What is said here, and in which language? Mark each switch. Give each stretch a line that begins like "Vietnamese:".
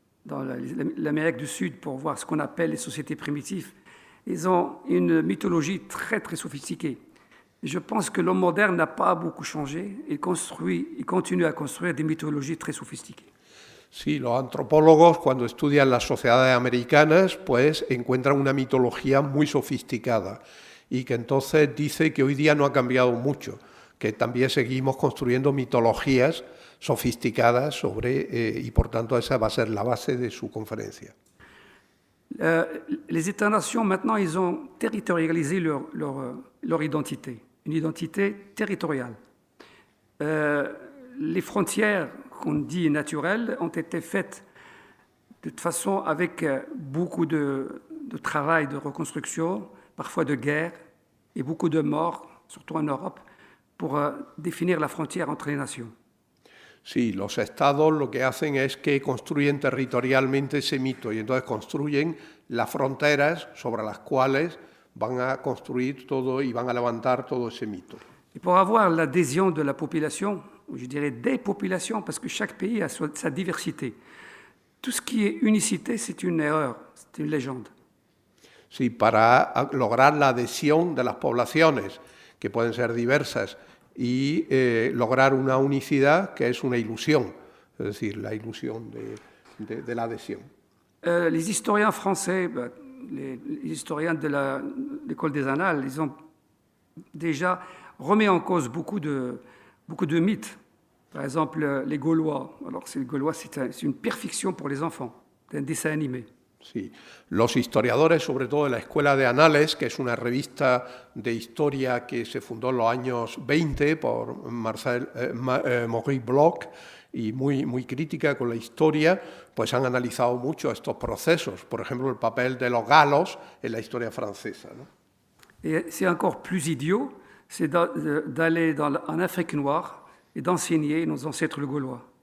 French: dans l'Amérique du Sud pour voir ce qu'on appelle les sociétés primitives, ils ont une mythologie très, très sophistiquée. Et je pense que l'homme moderne n'a pas beaucoup changé. Il continue à construire des mythologies très sophistiquées.
Spanish: Sí, los antropólogos cuando estudian las sociedades americanas pues encuentran una mitología muy sofisticada y que entonces dice que hoy día no ha cambiado mucho, que también seguimos construyendo mitologías sofisticadas y por tanto esa va a ser la base de su conferencia.
French: Les États-nations, maintenant, ils ont territorialisé leur identité, une identité territoriale. Les frontières qu'on dit naturelles ont été faites de toute façon avec beaucoup de travail, de reconstruction, parfois de guerre et beaucoup de morts, surtout en Europe, pour définir la frontière entre les nations.
Spanish: Sí, los estados lo que hacen es que construyen territorialmente ese mito y entonces construyen las fronteras sobre las cuales van a construir todo y van a levantar todo ese mito.
French: Et pour avoir l'adhésion de la population, ou je dirais des populations, parce que chaque pays a sa diversité, tout ce qui est unicité, c'est une erreur, c'est une légende.
Spanish: Sí, para lograr la adhesión de las poblaciones, que pueden ser diversas, y lograr una unicidad que es una ilusión, es decir, la ilusión de la adhesión.
French: Les historiens français, les historiens de l'école des Annales, ils ont déjà remis en cause beaucoup de mythes. Par exemple, les Gaulois. Alors, les Gaulois, c'est une perfection pour les enfants, c'est un dessin animé.
Spanish: Sí, los historiadores, sobre todo de la Escuela de Anales, que es una revista de historia que se fundó en los años 20 por Maurice Bloch y muy crítica con la historia, pues han analizado mucho estos procesos. Por ejemplo, el papel de los galos en la historia francesa, ¿no?
French: Et c'est encore plus idiot, c'est d'aller en Afrique noire et d'enseigner nos ancêtres gaulois.